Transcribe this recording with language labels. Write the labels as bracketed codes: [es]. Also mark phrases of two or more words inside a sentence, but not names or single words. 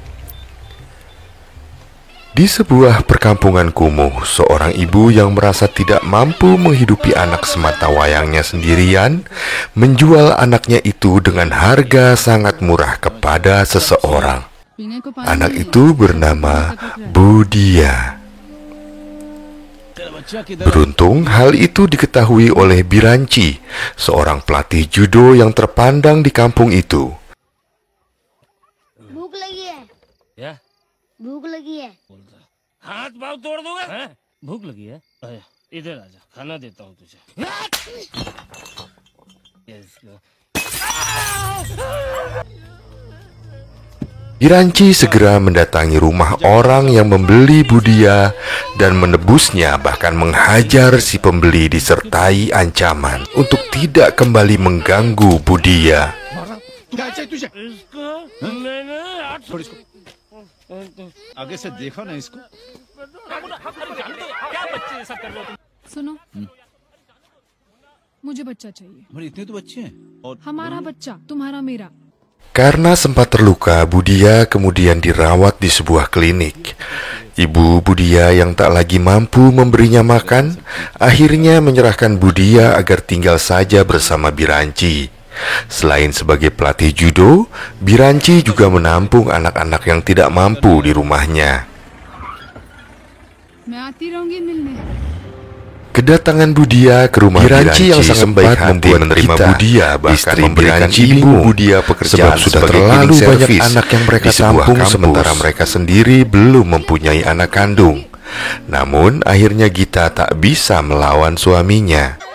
[id] Di sebuah perkampungan kumuh, seorang ibu yang merasa tidak mampu menghidupi anak sematawayangnya sendirian menjual anaknya itu dengan harga sangat murah kepada seseorang. Anak itu bernama Budia. Beruntung hal itu diketahui oleh Biranci, seorang pelatih judo yang terpandang di kampung itu. [hi] भूख लगी है क्या भूख लगी है बोलता है? हाथ पाँव तोड़ दूंगा हैं? भूख लगी है आया, इधर आजा खाना देता हूँ तुझे इसको [id] Biranci segera mendatangi rumah orang yang membeli Budia dan menebusnya, bahkan menghajar si pembeli disertai ancaman untuk tidak kembali mengganggu Budia. [hi] इसको मैंने आगे से देखा ना इसको। क्या बच्चे ये सब कर रहे हो तुम? सुनो, मुझे बच्चा चाहिए। हमारे इतने तो बच्चे हैं और हमारा बच्चा, तुम्हारा मेरा। [id] Karena sempat terluka, Budia kemudian dirawat di sebuah klinik. Ibu Budia yang tak lagi mampu memberinya makan, akhirnya menyerahkan Budia agar tinggal saja bersama Biranci. Selain sebagai pelatih judo, Biranci juga menampung anak-anak yang tidak mampu di rumahnya. [hi] मैं आती रहूंगी मिलने। [id] Kedatangan Budia ke rumah Biranci yang sangat baik hati menerima Budia, bahkan memberikan ibu Budia pekerjaan sebab sudah terlalu banyak anak yang mereka tampung sementara mereka sendiri belum mempunyai anak kandung. Namun akhirnya Gita tak bisa melawan suaminya.